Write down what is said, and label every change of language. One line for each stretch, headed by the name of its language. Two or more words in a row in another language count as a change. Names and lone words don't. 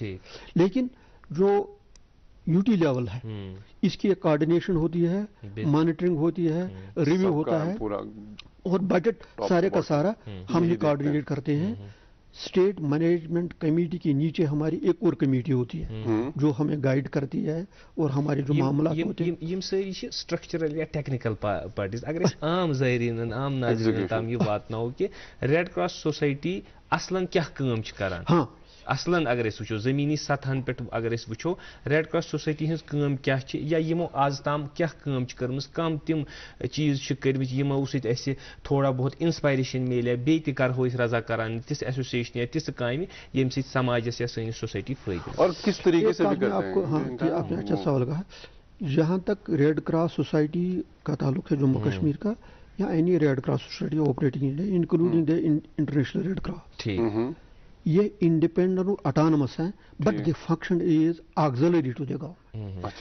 Urdu: لیکن جو
English: UT level
Urdu: ہے اس کی ایک کوآرڈینیشن ہوتی ہے, مانیٹرنگ ہوتی ہے, ریویو ہوتا ہے, اور بجٹ سارے کا سارا ہم ہی کوآرڈینیٹ کرتے ہیں.
English: State Management Committee
Urdu: کے نیچے ہماری ایک اور کمیٹی ہوتی ہے جو ہمیں گائیڈ کرتی ہے, اور ہمارے جو معاملات ہوتے ہیں
Kashmiri: یم ساری
English: structural or technical parties.
Kashmiri: اگر عام زائرین عام ناظرین تام یہ واتناو کہ ریڈ کراس سوسائٹی اصلاً کیا کام چھ کران. ہاں اصلاً اگر اس وچو زمینی سطحن پہ اگر اس وچو ریڈ کراس سوسائٹی ہز کام کیا یا یمو آز تام کیا کام کرمز, کم تم چیز کرمت یمو سۭتۍ اسہِ تھوڑا بہت انسپائریشن ملے, بیٚیہِ تہِ کرہو أسۍ رضا کران تِژھ ایسوسیشن یا تِژھ کامہِ ییٚمہِ سۭتۍ سماجس یا سٲنِس سوسائٹی فٲیدٕ.
Urdu: اور کس طریقے سے بھی آپ کو آپ نے اچھا سوال کہا. جہاں تک ریڈ کراس سوسائٹی کا تعلق ہے جموں کشمیر کا, یا
English: any Red Cross Society operating including the International Red Cross,
Urdu: یہ انڈیپینڈنٹ اور اٹانمس ہیں,
English: but the function is auxiliary to the government.